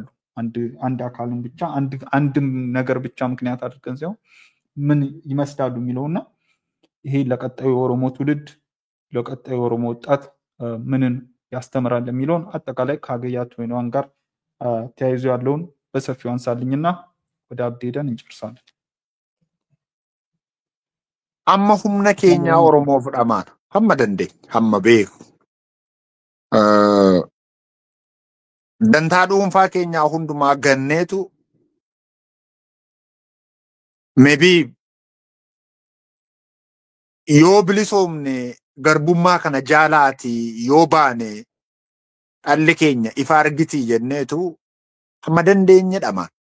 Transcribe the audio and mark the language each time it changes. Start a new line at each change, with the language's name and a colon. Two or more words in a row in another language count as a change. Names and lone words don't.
Amharic: አንድ አካልን ብቻ አንድም ነገር ብቻ ምክንያት አድርገን ሳይሆን ምን ይመስላሉ የሚለውና ይሄ ለቀጣዩ ኦሮሞ ትውልድ ለቀጣዩ ኦሮሞ ወጣት ምንን ያስተምራል የሚለውን አጠቃላይ ከአገያ 21 ጋር ተያይዞ ያለውን በሰፊው አንሳልኝና ወደ አብዲ ሄደን እንጨርሳለን።
Oromo: amma humna keenya Oromoof dhamaan hamma dandeenye hamma beeku dantaa dhuunfaa keenyaa hundumaa ganneetu maybe yoo bilisoomne garbummaa kana jaalaati yoo baane dhalli keenya ifa argiti jenneetu hamma dandeenye dhamaan.